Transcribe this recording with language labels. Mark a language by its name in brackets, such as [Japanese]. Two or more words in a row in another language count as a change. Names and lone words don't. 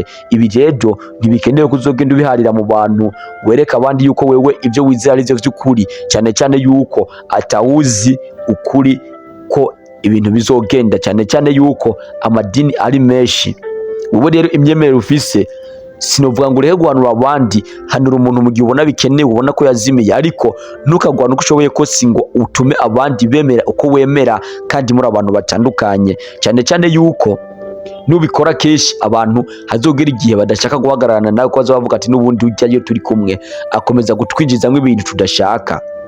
[Rundi] Ibi rero ntibikenewe kuzogenda ubiharira mu bantu, wereka abandi yuko wewe ibyo wizera ari byo by'ukuri, cyane cyane yuko atawuzi ukuri ko ibintu bizogenda, cyane cyane yuko amadini ari menshi. Wowe rero imyemerere ufise sinovuga ngo urehe guhanura abandi, hanura umuntu mu gihe ubona bikenewe, ubona ko yazimiye, ariko ntukagwana uko ushoboye kose ngo utume abandi bemera uko wemera kandi muri abantu batandukanye. Cyane cyane yuko nubikora kenshi abantu hazogera igihe badashaka guhagararana nawe, ko bavuga ati n'ubundi ujyayo turi kumwe akomeza gutwinjizamo ibintu tudashaka.